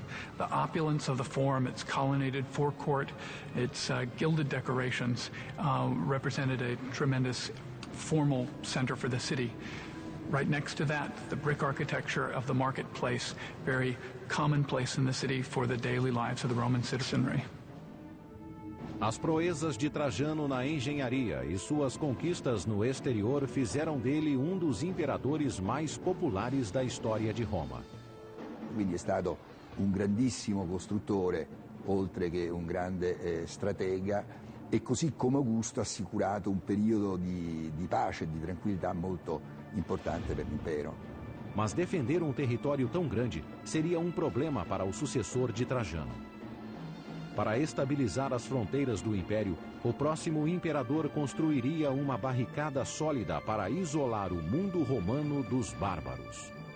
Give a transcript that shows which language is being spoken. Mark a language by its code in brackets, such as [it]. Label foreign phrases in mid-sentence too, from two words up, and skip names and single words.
[en] The opulence of the forum, its colonnaded forecourt, its gilded decorations, represented a tremendous formal center for the city. Right next to that, the brick architecture of the marketplace, very commonplace in the city for the daily lives of the Roman citizenry. [pt] As proezas de Trajano na engenharia e suas conquistas no exterior fizeram dele um dos imperadores mais populares da história de Roma. [it] Quindi è stato un grandissimo costruttore, oltre che un grande stratega, e così come Augusto ha assicurato un periodo di pace e di tranquillità molto importante per l'impero. [pt] Mas defender um território tão grande seria um problema para o sucessor de Trajano. Para estabilizar as fronteiras do império, o próximo imperador construiria uma barricada sólida para isolar o mundo romano dos bárbaros.